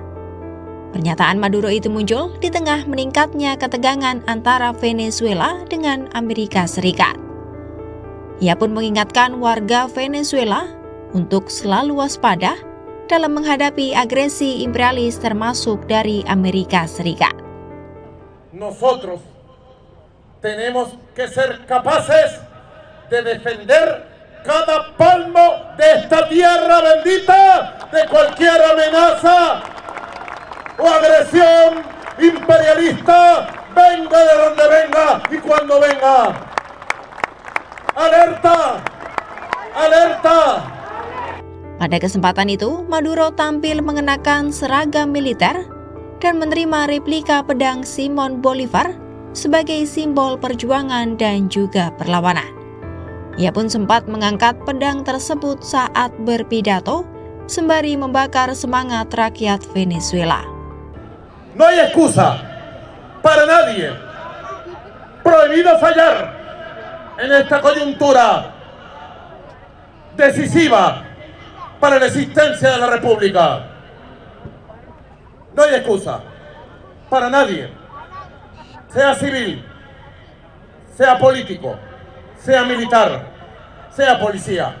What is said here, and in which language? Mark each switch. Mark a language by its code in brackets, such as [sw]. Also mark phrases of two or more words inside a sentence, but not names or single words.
[id] Pernyataan Maduro itu muncul di tengah meningkatnya ketegangan antara Venezuela dengan Amerika Serikat. Ia pun mengingatkan warga Venezuela untuk selalu waspada dalam menghadapi agresi imperialis termasuk dari Amerika Serikat. [es] Nosotros tenemos que ser capaces de defender cada palmo de esta tierra bendita de cualquier amenaza o agresión imperialista, venga de donde venga y cuando venga. Alerta, alerta. [id] Pada kesempatan itu, Maduro tampil mengenakan seragam militer dan menerima replika pedang Simon Bolivar sebagai simbol perjuangan dan juga perlawanan. Ia pun sempat mengangkat pedang tersebut saat berpidato, sembari membakar semangat rakyat Venezuela. [es] No hay excusa para nadie. Prohibido fallar en esta coyuntura decisiva para la existencia de la República. No hay excusa para nadie, sea civil, sea político, sea militar, sea policía.